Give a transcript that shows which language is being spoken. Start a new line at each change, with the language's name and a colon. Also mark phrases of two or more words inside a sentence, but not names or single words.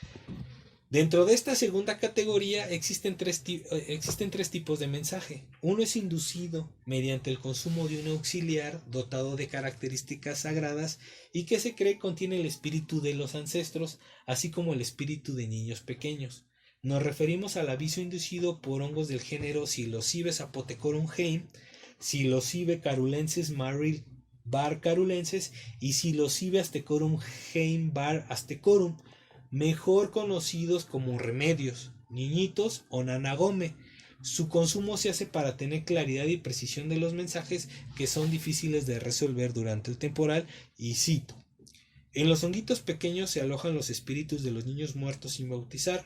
Spanish: Dentro de esta segunda categoría existen tres tipos de mensaje. Uno es inducido mediante el consumo de un auxiliar dotado de características sagradas y que se cree contiene el espíritu de los ancestros, así como el espíritu de niños pequeños. Nos referimos al aviso inducido por hongos del género Psilocybes apothecorum Heim, Psilocybe carulensis Maril var carulensis y Psilocybe aztecorum Heim var aztecorum, mejor conocidos como remedios, niñitos o nanagome. Su consumo se hace para tener claridad y precisión de los mensajes que son difíciles de resolver durante el temporal, y cito: en los honguitos pequeños se alojan los espíritus de los niños muertos sin bautizar.